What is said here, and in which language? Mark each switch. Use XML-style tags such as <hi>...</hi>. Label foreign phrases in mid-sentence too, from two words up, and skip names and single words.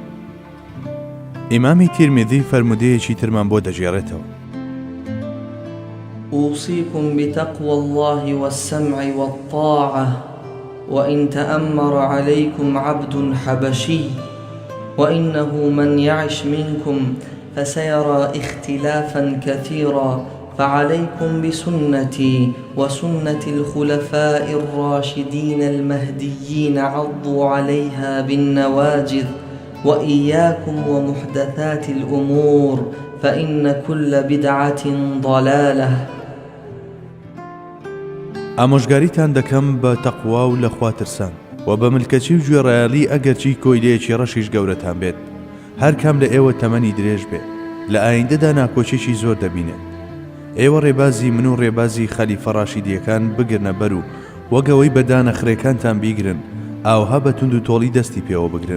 <ckb>ئیمامی تیرمیذی فەرمودەیەکی ترمان بۆ دەژێڕێتەوە:</ckb> <ar>أوصيكم بتقوى الله والسمع والطاعة وإن تأمر عليكم عبد حبشي وإنه من يعش منكم فسيرى اختلافا كثيرا فعليكم بسنتي وسنة الخلفاء الراشدين المهديين عضوا عليها بالنواجذ وإياكم ومحدثات الأمور فإن كل بدعة ضلالة.</ar> <ckb>ئامۆژگاریتان دەکەم بە تەقوا و لە خواترسان و بە ملکەچی و گوێڕایەڵی ئەگەرچی کۆیلەیەکی ڕەشیش گەورەتان بێت. هەر کام لە ئێوە تەمەنی درێژ بێت، لە ئایندەدا ناکۆچێکی زۆر دەبینێت. ئێوە ڕێبازی من و ڕێبازی خەلیفە ڕاشیدیەکان بگرنە بەر و وەگەوەی بەدانە خڕێکانتان بیگرن، ئاوها بە توند و تۆڵی دەستی پێوە بگرن.</ckb>